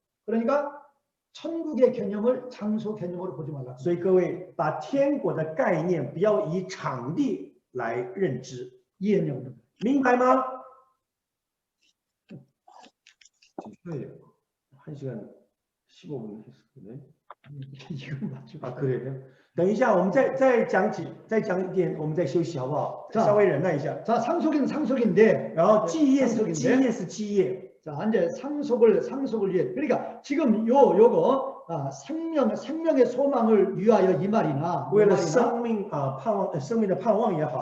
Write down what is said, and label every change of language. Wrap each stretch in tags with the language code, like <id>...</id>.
<ko>그러니까 천국의 개념을 장소 개념으로 보지 말라.</ko> <zh>所以各位把天国的概念不要以场地来认知，</zh> <ko>이해했냐고.</ko> <zh>明白吗？</zh> <ko>네. 1시간 15분 했었네. 이건 맞죠. 아 그래요?</ko> <zh>等一下，我们再讲一点，我们再休息好不好？</zh> <ko>자</ko> <zh>稍微忍耐一下。</zh> <ko>자, 상속인 상속인데</ko> <zh>然后基业是</zh> <ko>상속인데</ko> <zh>基业是基业，</zh> <ko>자, 이제 상속을 위해 그러니까 지금 요거 생명의 소망을 위하여 이 말이나</ko> <zh>为了</zh> <ko>이 말이나</ko> <zh>生命盼望生命的盼望也好，</zh>